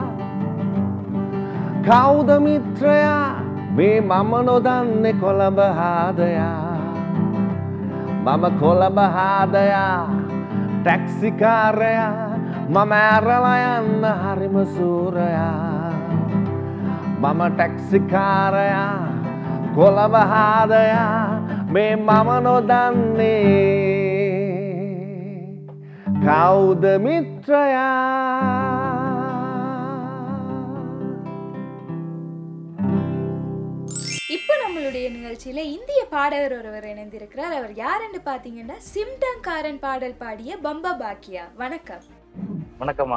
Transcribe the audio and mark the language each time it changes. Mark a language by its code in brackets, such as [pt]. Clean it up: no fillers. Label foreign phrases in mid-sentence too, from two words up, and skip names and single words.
[si] කවුද මිත්‍රයා මේ මම නොදන්නේ කොළඹ හාදයා මම කොළඹ හාදයා ටැක්සි කාරයා මම ඇරලා යන්න හරිම සූරයා මම ටැක්සිකාරයා කොළඹ හාදයා මේ මම නොදන්නේ කවුද මිත්‍රයා [ta] இப்போ நம்மளுடைய நிகழ்ச்சியில இந்திய பாடகர் ஒருவர் இணைந்திருக்கிறார். அவர் யாருன்னு பாத்தீங்கன்னா சிம்டங்காரன் பாடல் பாடிய பம்பா பாக்கியா. வணக்கம். வணக்கம்மா.